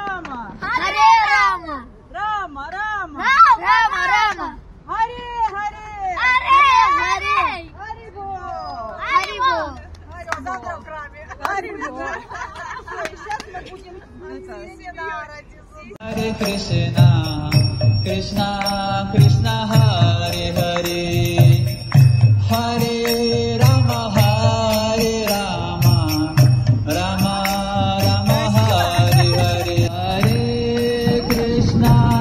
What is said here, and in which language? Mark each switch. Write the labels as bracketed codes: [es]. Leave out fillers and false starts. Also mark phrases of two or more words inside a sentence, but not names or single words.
[sa] हरे राम राम राम राम राम हरे हरे हरे हरे हरि बोल हरि बोल. [ru] завтра в храме Hare сейчас мы будем [sa] हरे कृष्ण कृष्ण कृष्ण हरे हरे हरे राम हरे राम राम राम हरे हरे हरे कृष्ण